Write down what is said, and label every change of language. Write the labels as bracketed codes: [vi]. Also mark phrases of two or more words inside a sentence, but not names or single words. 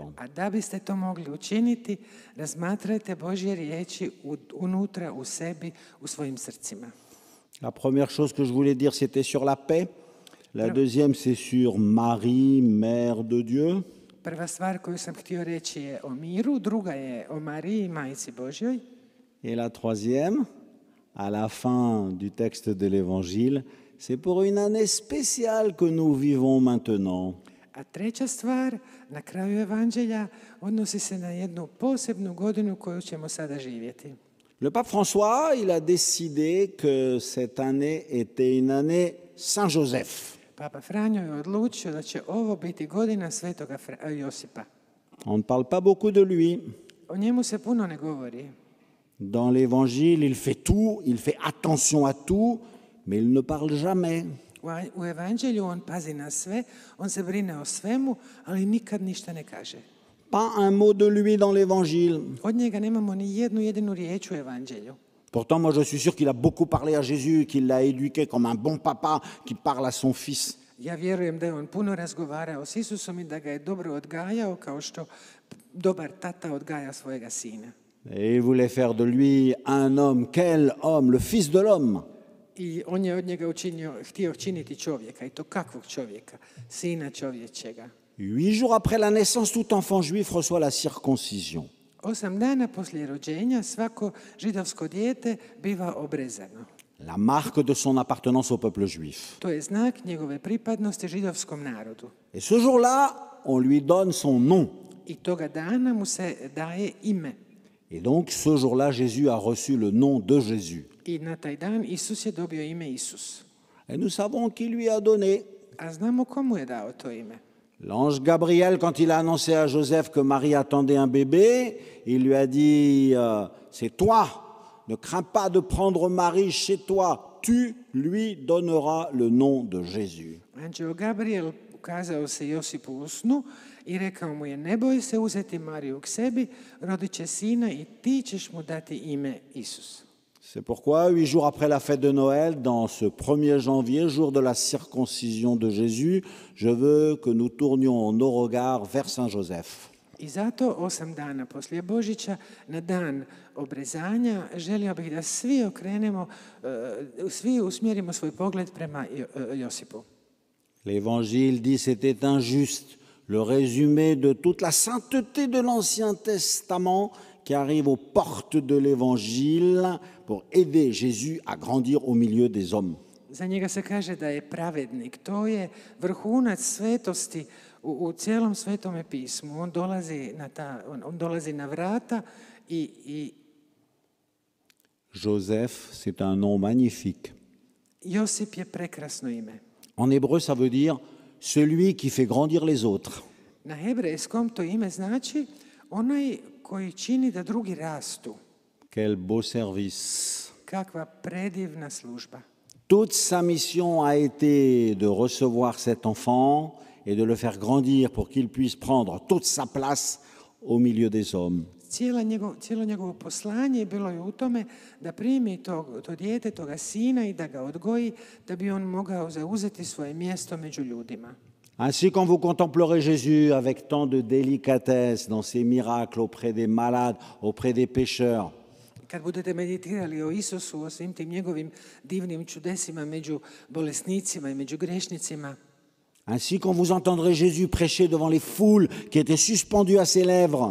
[hr] A da biste to mogli učiniti, razmatrajte Božje riječi unutra u sebi, u svojim srcima. [fr] La première chose que je voulais dire, c'était sur la paix. La deuxième, c'est sur Marie, Mère de Dieu. [hr] Prva stvar koju sam htio reći je o miru, druga je o Mariji, Majici Božjoj. [fr] Et la troisième, à la fin du texte de l'Évangile, c'est pour une année spéciale que nous vivons maintenant. [hr] A treća stvar, na kraju evanđelja, odnosi se na jednu posebnu godinu koju ćemo sada živjeti. [fr] Le pape François, il a décidé que cette année était une année Saint-Joseph. [hr] Papa Franjo je odlučio da će ovo biti godina svetoga Josipa. [fr] On ne parle pas beaucoup de lui. [hr] O njemu se puno ne govori. [fr] Dans l'Évangile, il fait tout, il fait attention à tout, mais il ne parle jamais. [hr] U evanđelju on pazi na sve, on se brine o svemu, ali nikad ništa ne kaže. [fr] Pas un mot de lui dans l'Évangile. [hr] Od njega nemamo ni jednu jedinu riječ u evanđelju. [fr] Pourtant, moi, je suis sûr qu'il a beaucoup parlé à Jésus, qu'il l'a éduqué comme un bon papa qui parle à son fils. [hr] Ja vjerujem da je on puno razgovarao s Isusom i da ga je dobro odgajao kao što dobar tata odgaja svojega sina. [fr] Et il voulait faire de lui un homme. Quel homme? Le fils de l'homme. [hr] I on je od njega htio činiti čovjeka, i to kakvog čovjeka? Sina čovječega. [fr] 8 jours après la naissance, tout enfant juif reçoit la circoncision. [hr] 8 dana poslije rođenja svako židovsko dijete biva obrezano. [fr] La marque de son appartenance au peuple juif. [hr] To je znak njegove pripadnosti židovskom narodu. [fr] Et ce jour-là, on lui donne son nom. [hr] I toga dana mu se daje ime. [fr] Et donc, ce jour-là, Jésus a reçu le nom de Jésus. [hr] I na taj dan Isus je dobio ime Isus. [fr] Et nous savons qui lui a donné. [hr] A znamo komu je dao to ime. [fr] L'ange Gabriel, quand il a annoncé à Joseph que Marie attendait un bébé, il lui a dit « C'est toi, ne crains pas de prendre Marie chez toi, tu lui donneras le nom de Jésus. » [hr] Anđeo Gabriel ukazao se Josipu u snu i rekao mu je: ne boj se uzeti Mariju k sebi, rodit će sina i ti ćeš mu dati ime Isus. [fr] C'est pourquoi, 8 jours après la fête de Noël, dans ce 1er janvier, jour de la circoncision de Jésus, je veux que nous tournions nos regards vers Saint Joseph. [hr] I zato 8 dana poslije Božića, na dan obrezanja, želio bih da svi okrenemo, svi usmjerimo svoj pogled prema Josipu. [fr] L'Évangile dit c'était injuste, le résumé de toute la sainteté de l'Ancien Testament qui arrive aux portes de l'Évangile pour aider Jésus à grandir au milieu des hommes. [hr] Za njega se kaže da je pravednik. To je vrhunac svetosti u cijelom Svetome pismu. On dolazi na vrata i [fr] Joseph, c'est un nom magnifique. [hr] Josip je prekrasno ime. [fr] En hébreu, ça veut dire celui qui fait grandir les autres. [hr] Na hebrejskom to ime znači onaj koji čini da drugi rastu. [fr] Quel beau service. [hr] Kakva predivna služba. [fr] Toute sa mission a été de recevoir cet enfant et de le faire grandir pour qu'il puisse prendre toute sa place au milieu des hommes. [hr] Cijelo njegovo poslanje bilo je u tome da primi to dijete, toga sina i da ga odgoji, da bi on mogao zauzeti svoje mjesto među ljudima. [fr] Ainsi, quand vous contemplerez Jésus avec tant de délicatesse dans ses miracles auprès des malades, auprès des pécheurs, [hr] kad budete meditirali o Isusu, o svim tim njegovim divnim čudesima među bolesnicima i među grešnicima, [fr] ainsi, quand vous entendrez Jésus prêcher devant les foules qui étaient suspendues à ses lèvres,